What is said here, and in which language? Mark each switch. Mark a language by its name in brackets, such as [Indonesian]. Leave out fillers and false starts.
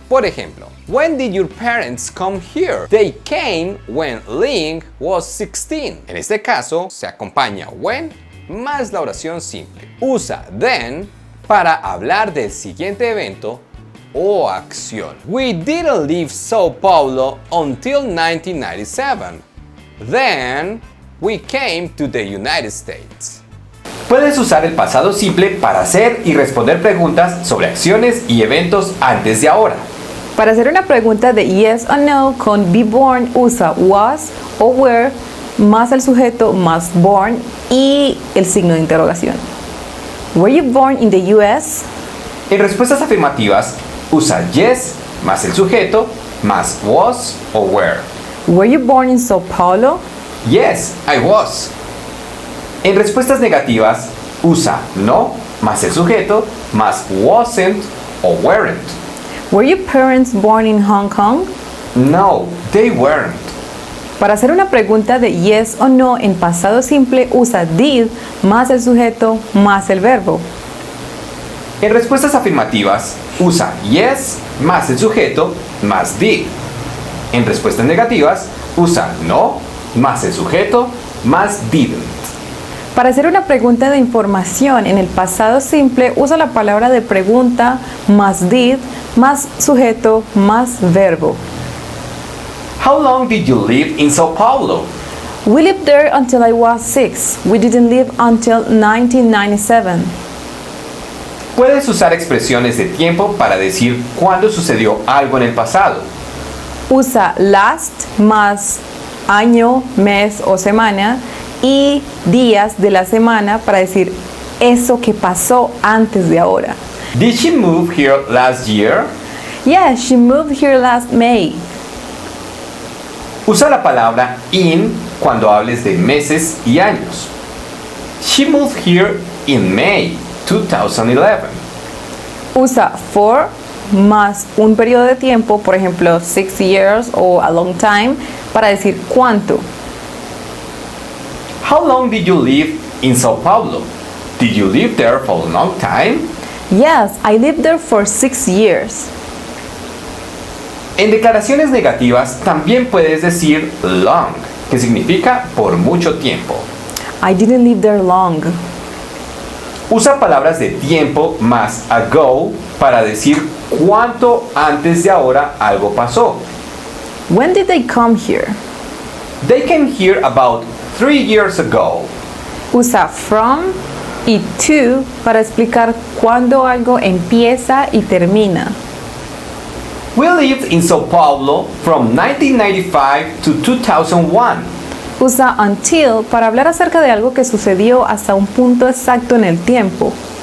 [Spanish] Por ejemplo, [English] when did your parents come here? They came when Ling was 16. [Spanish] En este caso se acompaña when más la oración simple. Usa then para hablar del siguiente evento o acción. [English] We didn't leave Sao Paulo until 1997. Then we came to the United States. [Spanish] Puedes usar el pasado simple para hacer y responder preguntas sobre acciones y eventos antes de ahora. Para hacer una pregunta de yes o no con be born, usa was o were más el sujeto más born y el signo de interrogación. [English] Were you born in the US? [Spanish] En respuestas afirmativas, usa yes más el sujeto más was o were. [English] Were you born in Sao Paulo? Yes, I was. [Spanish] En respuestas negativas, usa no más el sujeto más wasn't o weren't. [English] Were your parents born in Hong Kong? No, they weren't. [Spanish] Para hacer una pregunta de yes o no en pasado simple, usa did más el sujeto más el verbo. En respuestas afirmativas, usa yes más el sujeto más did. En respuestas negativas, usa no más el sujeto más didn't. Para hacer una pregunta de información en el pasado simple, usa la palabra de pregunta más did más sujeto más verbo. [English] How long did you live in Sao Paulo? We lived there until I was 6. We didn't live until 1997. [Spanish] Puedes usar expresiones de tiempo para decir cuándo sucedió algo en el pasado. Usa last más año, mes o semana y días de la semana para decir eso que pasó antes de ahora. [English] Did she move here last year? Yes, she moved here last May. [Spanish] Usa la palabra in cuando hables de meses y años. [English] She moved here in May 2011. [Spanish] Usa for más un periodo de tiempo, por ejemplo, 6 years o [English] a long time, [Spanish] para decir cuánto. [English] How long did you live in Sao Paulo? Did you live there for a long time? Yes, I lived there for 6 years. [Spanish] En declaraciones negativas también puedes decir long, que significa por mucho tiempo. [English] I didn't live there long. [Spanish] Usa palabras de tiempo más ago para decir cuánto antes de ahora algo pasó. [English] When did they come here? They came here about 3 years ago. [Spanish] Usa from y to para explicar cuándo algo empieza y termina. [English] We lived in Sao Paulo from 1995 to 2001. [Spanish] Usa until para hablar acerca de algo que sucedió hasta un punto exacto en el tiempo.